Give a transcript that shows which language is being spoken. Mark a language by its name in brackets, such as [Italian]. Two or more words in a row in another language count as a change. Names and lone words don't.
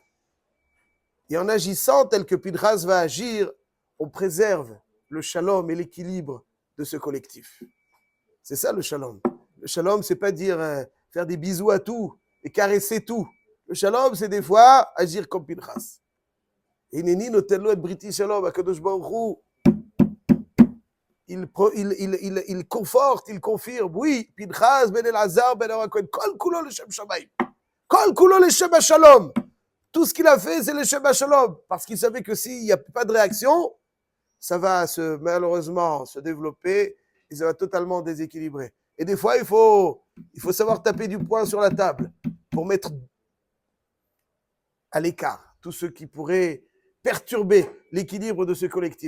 [French] Et en agissant tel que Pinchas va agir, on préserve le shalom et l'équilibre de ce collectif. C'est ça le shalom. Le shalom, c'est pas dire faire des bisous à tout et caresser tout. Le shalom, c'est des fois agir comme Pinchas. [Hebrew] הנני נותן לו את בריתי שלום, הקדוש ברוך הוא, [French] il conforte, il confirme. Oui, [Hebrew] Pinchas ben Elazar ben Aaron Cohen, כל כולו לשם שמים, כל כולו לשם שלום. [French] Tout ce qu'il a fait, c'est [Hebrew] לשם שלום, [French] parce qu'il savait que s'il n'y a pas de réaction, ça va malheureusement se développer et ça va totalement déséquilibrer. Et des fois, il faut savoir taper du poing sur la table pour mettre à l'écart tout ce qui pourrait perturber l'équilibre de ce collectif.